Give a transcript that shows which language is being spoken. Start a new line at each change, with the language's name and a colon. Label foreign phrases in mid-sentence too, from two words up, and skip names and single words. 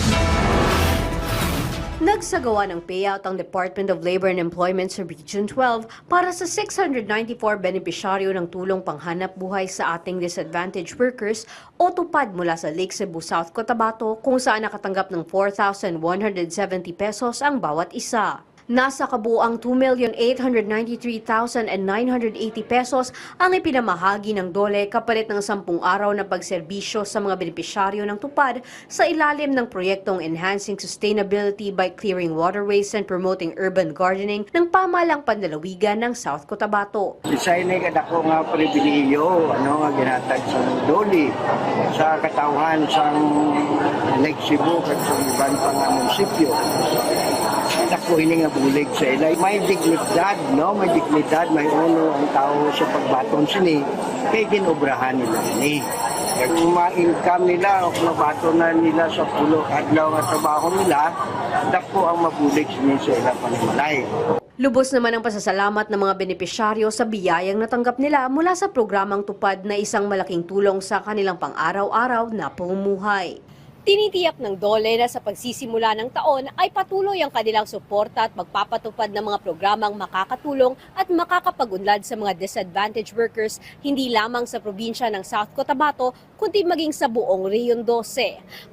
Filipino: Nagsagawa ng payout ang Department of Labor and Employment sa Region 12 para sa 694 benepisyaryo ng tulong panghanap buhay sa ating
English: disadvantaged workers
Filipino: o tupad mula sa Lake Cebu, South Cotabato kung saan nakatanggap ng 4,170 pesos ang bawat isa. Nasa kabuuang 2,893,980 pesos ang ipinamahagi ng DOLE kapalit ng 10 araw na pagserbisyo sa mga benepisyaryo ng tupad sa ilalim ng proyektong Enhancing Sustainability by Clearing Waterways and Promoting Urban Gardening ng Pamahalang Panlalawigan ng South Cotabato.
Hiligaynon: Isa ini kadako nga pribilehiyo nga ginhatag sa DOLE sa katawhan sa Lake Cebu ug sa iban pang munisipyo. Dako ini nga bulig sa ilay. May dignidad, may dignidad, may uno ang tao sa pagbaton sini kay ginobrahan nila ni. Kung ma-income nila o mabato na nila sa pulo adlaw nga trabaho nila, dako ang mabulig sini sa ilang panimalay.
Filipino: Lubos naman ang pasasalamat ng mga benepisyaryo sa biyayang natanggap nila mula sa programang tupad na isang malaking tulong sa kanilang pang-araw-araw na pamumuhay. Tinitiyak ng DOLE na sa pagsisimula ng taon ay patuloy ang kanilang suporta at magpapatupad ng mga programang makakatulong at makakapagunlad sa mga
English: disadvantaged workers
Filipino: hindi lamang sa probinsya ng South Cotabato kundi maging sa buong Region 12.